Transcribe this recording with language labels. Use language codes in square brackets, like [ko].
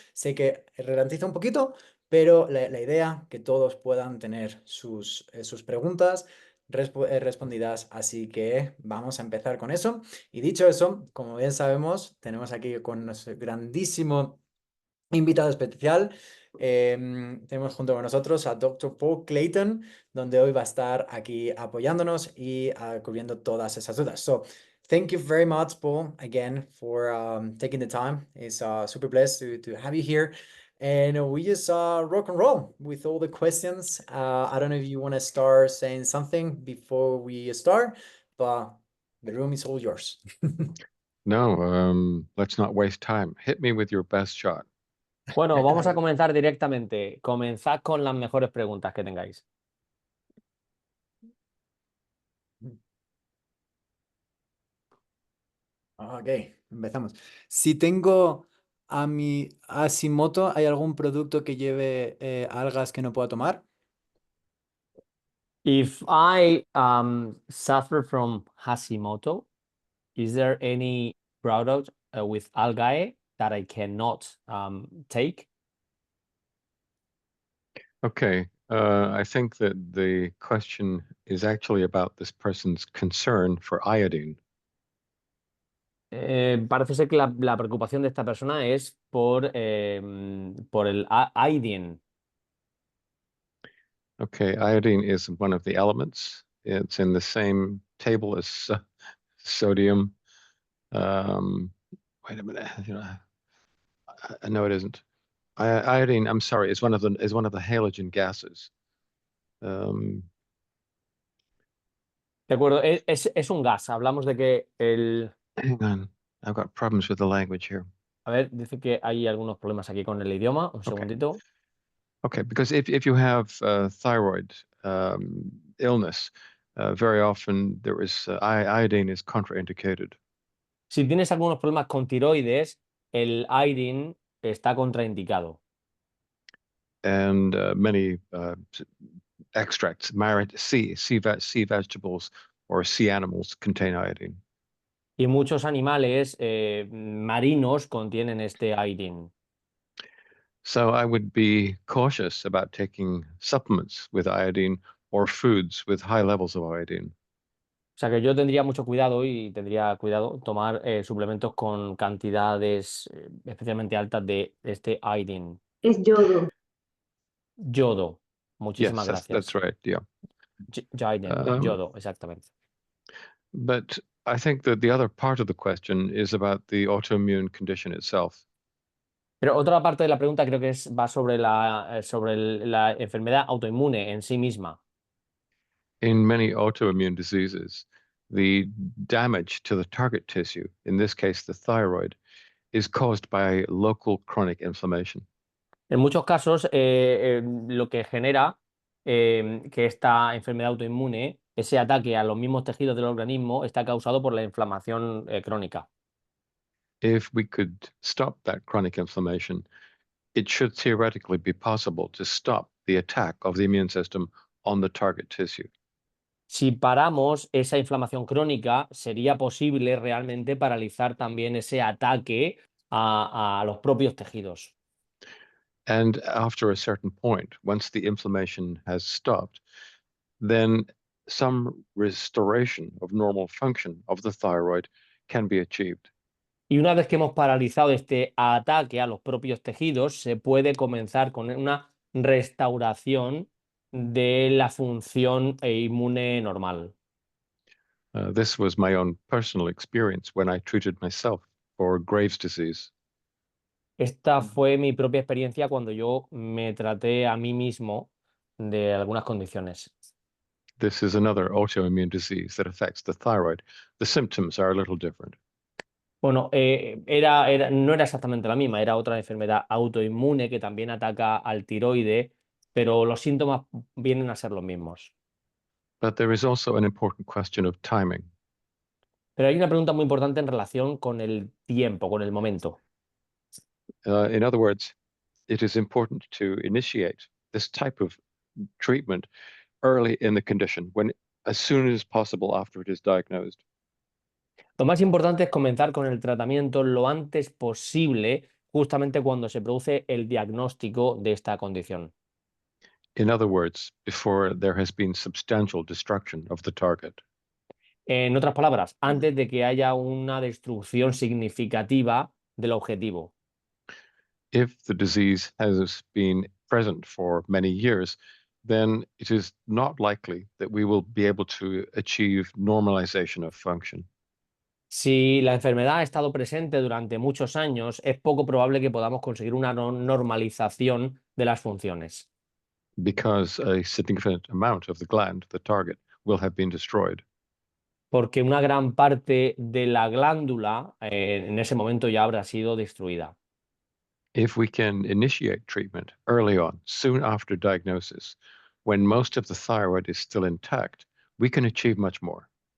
[es] Sé que ralentiza un poquito, pero la idea que todos puedan tener sus preguntas respondidas, así que vamos a empezar con eso. Y dicho eso, como bien sabemos, tenemos aquí con nuestro grandísimo invitado especial, Tenemos junto con nosotros a Dr. Paul Clayton, donde hoy va a estar aquí apoyándonos y cubriendo todas esas dudas. [en] So, thank you very much, Paul, again, for taking the time. It's super blessed to have you here. And we just rock and roll with all the questions. I don't know if you want to start saying something before we start, but the room is all yours. No, let's not waste time. Hit me with your best shot. [es] Bueno, vamos a comenzar directamente. Comenzad con las mejores preguntas que tengáis. Ok, empezamos. Si tengo a mi Hashimoto, ¿hay algún producto que lleve algas que no pueda tomar? [en] If I suffer from Hashimoto, is there any product with algae that I cannot take? Okay, I think that the question is actually about this person's concern for iodine. [es] Parece ser que la preocupación de esta persona es por el iodine. [en] Okay, iodine is one of the elements. It's in the same table as sodium. Wait a minute, no, it isn't. Iodine, I'm sorry, is one of the halogen gases. [es] De acuerdo, es un gas. Hablamos de que [en] Hang on, I've got problems with the language here. [es] A ver, dice que hay algunos problemas aquí con el idioma. Un segundito. [en] Okay, because if you have thyroid illness, very often there is iodine is contraindicated. [es] Si tienes algunos problemas con tiroides, el iodine está contraindicado. [en] And many extracts, sea vegetables or sea animals contain iodine. [es] Y muchos animales marinos contienen este iodine. [en] So I would be cautious about taking supplements with iodine or foods with high levels of iodine. [es] O sea que yo tendría mucho cuidado y tendría cuidado tomar suplementos con cantidades especialmente altas de este iodine. Es yodo. Yodo. Muchísimas [en] Yes, [es] gracias. [en] that's right. Yeah. [es] Iodine, yodo, exactamente. [en] But I think that the other part of the question is about the autoimmune condition itself. [es] Pero otra parte de la pregunta creo que va sobre la enfermedad autoinmune en sí misma. [en] In many autoimmune diseases, the damage to the target tissue, in this case the thyroid, is caused by local chronic inflammation. [es] En muchos casos, lo que genera que esta enfermedad autoinmune, ese ataque a los mismos tejidos del organismo, está causado por la inflamación crónica. [en] If we could stop that chronic inflammation, it should theoretically be possible to stop the attack of the immune system on the target tissue. [es] Si paramos esa inflamación crónica, sería posible realmente paralizar también ese ataque a los propios tejidos. [en] And after a certain point, once the inflammation has stopped, then some restoration of normal function of the thyroid can be achieved. [es] Y una vez que hemos paralizado este ataque a los propios tejidos, se puede comenzar con una restauración de la función inmune normal. [en] This was my own personal experience when I treated myself for Graves' disease. [es] Esta fue mi propia experiencia cuando yo me traté a mí mismo de algunas condiciones. [en] This is another autoimmune disease that affects the thyroid. The symptoms are a little different. [es] Bueno, no era exactamente la misma, era otra enfermedad autoinmune que también ataca al tiroide, pero los síntomas vienen a ser los mismos. [en] But there is also an important question of timing. [es] Pero hay una pregunta muy importante en relación con el tiempo, con el momento. [en] In other words, it is important to initiate this type of treatment early in the condition, as soon as possible after it is diagnosed. [es] Lo más importante es comenzar con el tratamiento lo antes posible, justamente cuando se produce el diagnóstico de esta condición. [en] In other words, before there has been substantial destruction of the target. [es] En otras palabras, antes de que haya una destrucción significativa del objetivo. [en] If the disease has been present for many years, then it is not likely that we will be able to achieve normalization of function. [es] Si la enfermedad ha estado presente durante muchos años, es poco probable que podamos conseguir una normalización de las funciones, [en] Because a significant amount of the gland, the target, will have been destroyed. [es] porque una gran parte de la glándula en ese momento ya habrá sido destruida. [en] If we can initiate treatment early on, soon after diagnosis, when most of the thyroid is still intact, we can achieve much more.